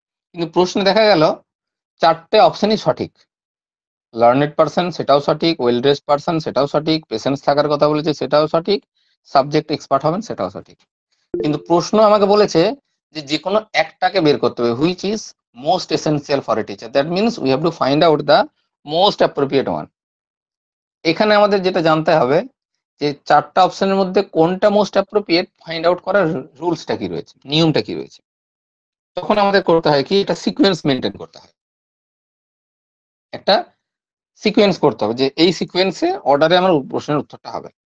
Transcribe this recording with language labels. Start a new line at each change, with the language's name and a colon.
Bangla: কিন্তু প্রশ্নে দেখা গেল চারটে অপশনই সঠিক। লার্নেড পারসন সেটাও সঠিক, ওয়েল ড্রেসড পারসন সেটাও সঠিক, পেশেন্স থাকার কথা বলেছে সেটাও সঠিক, সাবজেক্ট এক্সপার্ট হবেন সেটাও সঠিক। কিন্তু প্রশ্ন আমাকে বলেছে যে যে কোনো একটাকে বের করতে হবে,
English: Which is most essential for a teacher. That means we have to find out the most appropriate one.
Bangla: এখানে আমাদের যেটা জানতে হবে যে চারটা অপশনের মধ্যে কোনটা মোস্ট অ্যাপ্রোপ্রিয়েট ফাইন্ড আউট করার রুলসটা কি রয়েছে, নিয়মটা কি রয়েছে। তখন আমাদের করতে হয় কি, এটা সিকোয়েন্স মেনটেন করতে হয়, একটা সিকোয়েন্স করতে হবে যে এই সিকোয়েন্সে অর্ডারে আমার প্রশ্নের উত্তরটা হবে।